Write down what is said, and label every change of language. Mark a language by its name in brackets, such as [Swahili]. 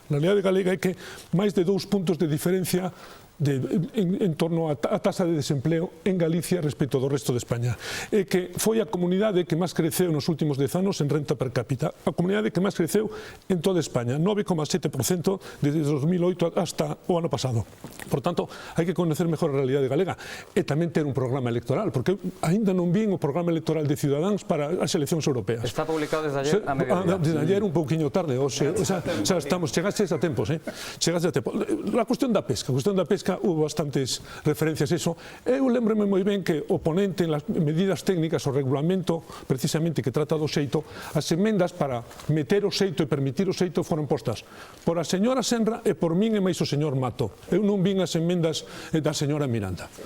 [Galician] A realidade galega é que máis de 2 puntos de diferencia en torno a tasa de desempleo en Galicia respecto do resto de España, e que foi a comunidade que máis creceu nos últimos 10 anos en renta per cápita, a comunidade que máis creceu en toda España, 9,7% desde 2008 [Spanish] hasta [Galician] o ano pasado. Por tanto, hai que [Spanish] conocer [Galician] mellor a realidade galega e tamén ter un programa electoral, porque aínda non vi o programa electoral de Ciudadanos para as eleccións europeas. [Spanish] Está publicado desde ayer a mediodía. Desde ayer [Galician] un pouquiño tarde, chegaste a tempos, chegaste a tempo. A cuestión da pesca, [Spanish] hubo bastantes referencias a eso. [Galician] Eu lembrome moi ben que o ponente [Spanish] en las medidas técnicas, [Galician] o regulamento precisamente que trata do xeito, as emendas para meter o xeito e permitir o xeito foron postas por a señora Senra e por min e máis o señor Mato. Eu non vin as emendas da señora Miranda.